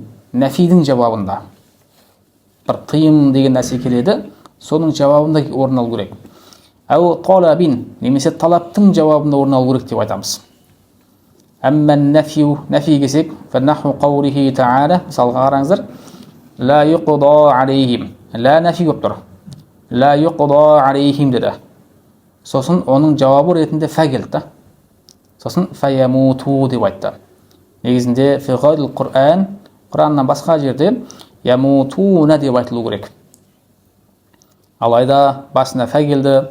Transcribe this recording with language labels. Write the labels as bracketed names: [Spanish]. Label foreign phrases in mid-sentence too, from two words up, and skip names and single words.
[Kazakh] Нафидің жауабында. Бір тыйым деген нәрсе келеді, соның жауабында орын алу керек. [Arabic] أو طلب, [Kazakh] немесе талаптың жауабында орын алу керек деп айтамыз. [Arabic] أما النفي, [Kazakh] нафи кесек, [Arabic] فنحو قوله تعالى, [Kazakh] мысалға қараңыздар, [Arabic] لا يقضى عليهم. [Kazakh] Ла нафи көп тұр. [Arabic] لا يقضى عليهم [Kazakh] деді. Сосын оның жауабы ретінде фә келді. Сосын фәямуту деп айтты. Негізінде [Arabic] في غير القرآن, [Kazakh] Құраннан басқа жерде ямутуна деп айтылу керек. Алайда басына фә келді.